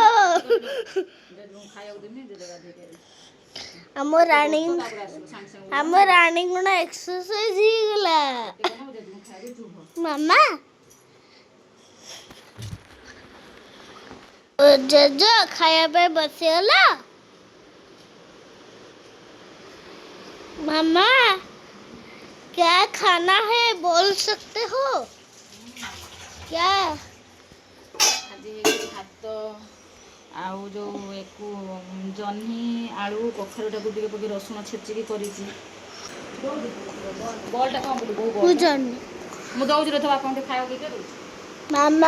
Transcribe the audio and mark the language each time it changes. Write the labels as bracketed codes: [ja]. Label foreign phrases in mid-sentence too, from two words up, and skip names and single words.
[or] ଆମ ରାଣୀ ଗୁଣ ଏକ୍ସରସାଇଜ ହେଇଗଲା ମାମା ଜେଜ ଖାଇବା ପାଇଁ ବସିଗଲା [hi] मामा क्या खाना है बोल सकते हो क्या [or] ଆଜି ଭାତ ଆଉ ଯେଉଁ ଏକୁ ଜହ୍ନି ଆଳୁ କଖାରୁଟାକୁ ଟିକେ ପକେଇ ରସୁଣ ଛେଚିକି କରିଛି ବଲ୍ଟା କ'ଣ କଲି ବୋଉ ବଲ୍ ମୁଁ ଦେଉଛି ରେ ତ ବାପାଙ୍କୁ ଟିକେ ଖାଇବାକୁ ଦେଇକି ଦେଉଛି